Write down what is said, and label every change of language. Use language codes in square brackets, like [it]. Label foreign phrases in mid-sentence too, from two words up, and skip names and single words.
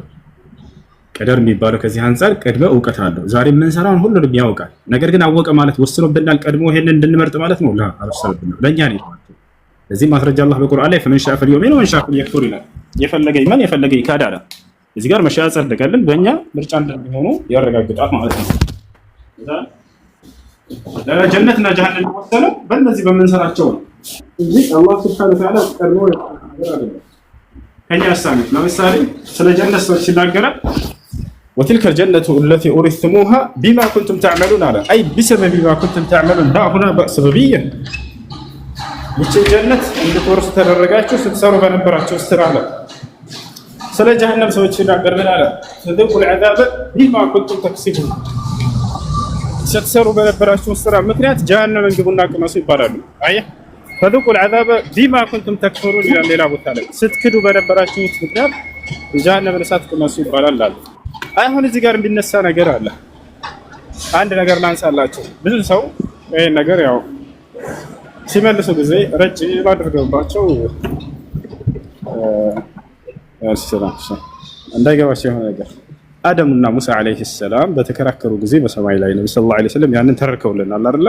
[am] ቀደር የሚባለው ከዚህ አንፃር ቅድመ እውቀት አለው። ዛሬ የምንሰራውን ሁሉንም ያውቃል። ነገር ግን አወቀ ማለት ወስኖብናል ቀድሞ ይሄንን እንድንመርጥ ማለት ነው። ላ አልወሰነብንም፣ ለእኛ ነው። ለዚህ ማስረጃ አላህ በቁርአን ላይ [ar] فمن شاء فليؤمن ومن شاء فليكفر [am] ይላል። የፈለገ ይመን የፈለገ ይካድ አለ። እዚህ ጋር መሻያ ጸደቀልን በእኛ ምርጫ እንደሚሆኑ ያረጋግጣል ማለት ነው። ለጀነትና ጀሃነም የሚወሰነው በእነዚህ በምንሰራቸው ነው እንጂ አላህ [ar] سبحانه وتعالى [am] ቀድሞ ከኛ አሳሚ ለምሳሌ ስለ ጀነት ሰዎች ሲናገራል [ar] وتلك الجنة التي أورثتموها بما كنتم تعملون على أي بسبب ما كنتم تعملون لا هنا سببية [am] ይህችን ጀነት እንድትወርሱ ተደረጋችሁ ስትሰሩ በነበራችሁ ስራ አለ። ስለ ጀሃነም ሰዎች ሲናገርን አለ [ar] فذوقوا العذاب بما كنتم تكسبون [am] ስትሰሩ በነበራችሁ ስራ ምክንያት ጀሃነምን ግቡና ቅመሱ ይባላሉ። አየህ [ar] فذوقوا العذاب بما كنتم تكفرون [am] ይላል ሌላ ቦታ ላይ ስትክዱ በነበራችሁ ምክንያት ጀሃነምን እሳት ቅመሱ ይባላል አለ። አሁን እዚህ ጋር የሚነሳ ነገር አለ። አንድ ነገር ላንሳላችሁ። ብዙ ሰው ይሄን ነገር ያው ሲመልሱ ጊዜ ረጅም አድርገውባቸው እንዳይገባቸው የሆነ ነገር አደምና ሙሳ [ar] عليه السلام [am] በተከራከሩ ጊዜ በሰማይ ላይ ነብዩ [ar] صلى الله عليه وسلم [am] ያንን ተረከውልናል አይደል?